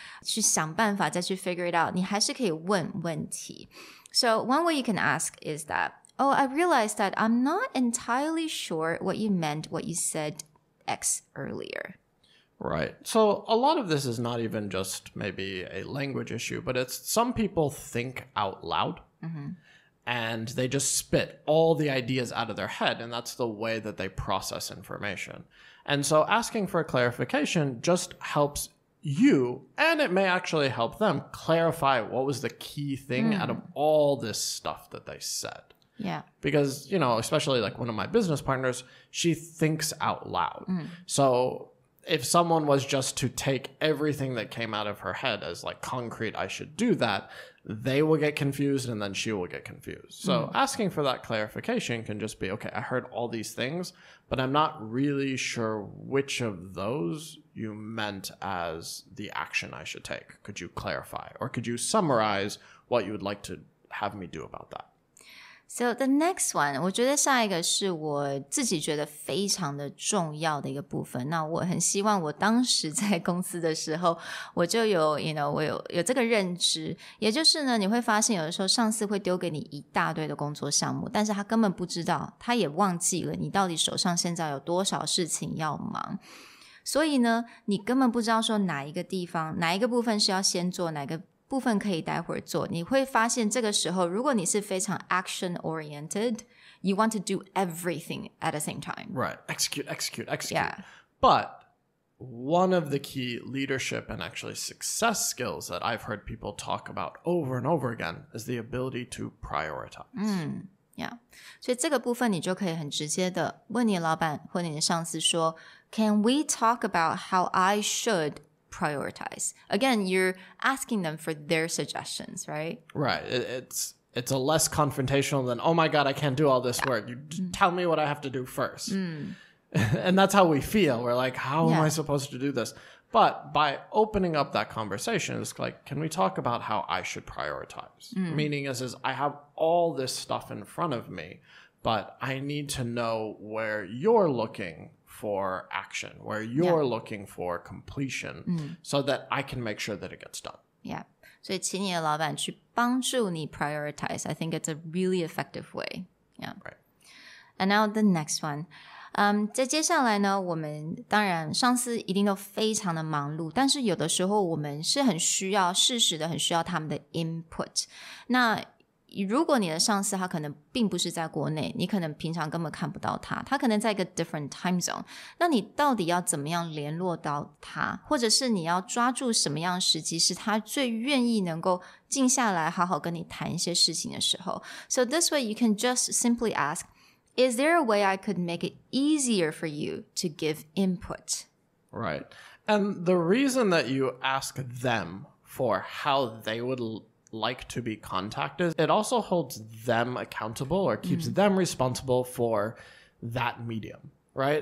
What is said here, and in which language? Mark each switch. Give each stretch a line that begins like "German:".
Chinese: 去想办法再去
English: figure it out
Chinese: 你还是可以问问题
English: So one way you can ask is that I realized that I'm not entirely sure what you meant what you said X earlier. Right. So a lot of this is not even just maybe a language issue, but it's some people think out loud and they just spit all the ideas out of their head. And that's the way that they process information. And so asking for clarification just helps you, and it may actually help them clarify what was the key thing out of all this stuff that they said. Yeah. Because, especially like one of my business partners, she thinks out loud. So if someone was just to take everything that came out of her head as like concrete, I should do that, they will get confused and then she will get confused. So asking for that clarification can just be, okay, I heard all these things, but I'm not really sure which of those you meant as the action I should take. Could you clarify? Or could you summarize what you would like to have me do about that? So the next one,
Chinese: 我觉得下一个是我自己觉得非常的重要的一个部分。那我很希望我当时在公司的时候，我就有我有这个认知。也就是呢，你会发现有的时候上司会丢给你一大堆的工作项目，但是他根本不知道，他也忘记了你到底手上现在有多少事情要忙。所以呢，你根本不知道说哪一个地方，哪一个部分是要先做，哪个部分可以待会儿做，你会发现这个时候如果你是非常
English: action oriented you want to do everything at the same time. Right. Execute. Yeah. But one of the key leadership and actually success skills that I've heard people talk about over and over again is the ability to prioritize. Yeah.
Chinese: 所以这个部分你就可以很直接的问你老板或你的上司说
English: Can we talk about how I should prioritize? Again, you're asking them for their suggestions, right? Right. it's a less confrontational than, oh my God, I can't do all this work. You tell me what I have to do first. And that's how we feel. We're like, how am I supposed to do this? But by opening up that conversation, it's like, can we talk about how I should prioritize? Meaning is I have all this stuff in front of me, but I need to know where you're looking for action, where you're looking for completion, so that I can make sure that it gets done. Yeah.
Chinese: 所以请你的老板去帮助你
English: prioritize. I think it's a really effective way. Yeah. Right. And now the next one.
Chinese: 在接下来呢，我们当然上司一定都非常的忙碌，但是有的时候我们是很需要适时的很需要他们的 input。那如果你的上司他可能并不是在国内，你可能平常根本看不到他，他可能在一个 different time zone， 那你到底要怎么样联络到他，或者是你要抓住什么样的时机是他最愿意能够静下来好好跟你谈一些事情的时候。
English: So this way you can just simply ask, is there a way I could make it easier for you to give input? Right. And the reason that you ask them for how they would like to be contacted, it also holds them accountable or keeps them responsible for that medium, right?